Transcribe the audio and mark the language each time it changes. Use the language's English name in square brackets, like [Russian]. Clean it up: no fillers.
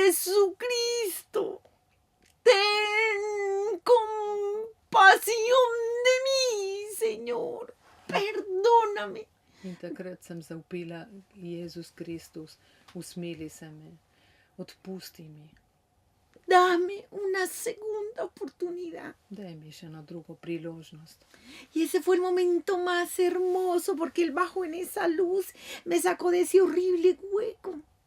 [Spanish] Jesucristo, ten compasión de mí, Señor. Perdóname. [Slovenian] In takrat sem zavpila, Jezus Kristus, usmili se me, odpusti mi, [Spanish] Dame una segunda oportunidad. [Slovenian] daj mi še eno drugo priložnost. [Spanish] Y ese fue el momento más hermoso porque Él bajó en esa luz, me sacó de ese horrible hueco.